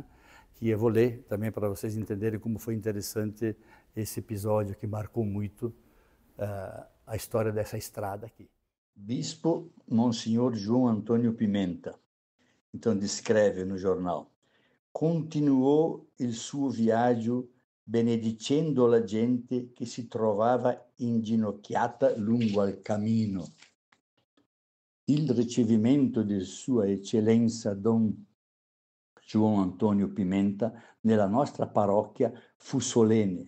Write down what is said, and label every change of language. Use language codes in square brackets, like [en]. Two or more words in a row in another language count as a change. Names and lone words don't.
[pt] Que eu vou ler também para vocês entenderem como foi interessante esse episódio que marcou muito a história dessa estrada aqui. Bispo Monsenhor João Antônio Pimenta, então descreve no jornal: [it] continuou il suo viaggio benedicendo la gente che si trovava inginocchiata lungo al cammino. Il ricevimento di Sua Eccellenza Dom João Antônio Pimenta nella nostra parrocchia fu solenne.